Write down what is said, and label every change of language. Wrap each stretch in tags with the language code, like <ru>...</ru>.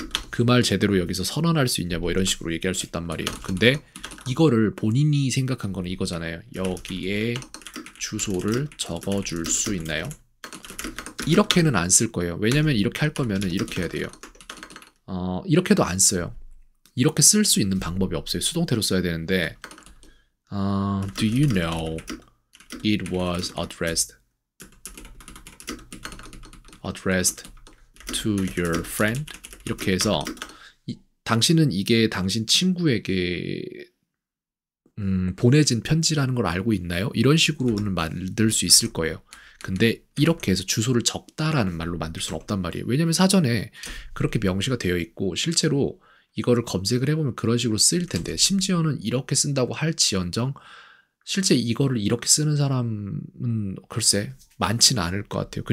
<ko>그 말 제대로 여기서 선언할 수 있냐 뭐 이런 식으로 얘기할 수 있단 말이에요. 근데 이거를 본인이 생각한 거는 이거잖아요. 여기에 주소를 적어줄 수 있나요? 이렇게는 안 쓸 거예요. 왜냐면 이렇게 할 거면은 이렇게 해야 돼요. 이렇게도 안 써요. 이렇게 쓸 수 있는 방법이 없어요. 수동태로 써야 되는데</ko> <en>Do you know it was addressed to your friend?</en> <ko>이렇게 해서 당신은 이게 당신 친구에게 보내진 편지라는 걸 알고 있나요? 이런 식으로는 만들 수 있을 거예요. 근데 이렇게 해서 주소를 적다라는 말로 만들 수는 없단 말이에요. 왜냐면 사전에 그렇게 명시가 되어 있고 실제로 이거를 검색을 해보면 그런 식으로 쓰일 텐데 심지어는 이렇게 쓴다고 할지언정 실제 이거를 이렇게 쓰는 사람은 글쎄 많지는 않을 것 같아요.</ko>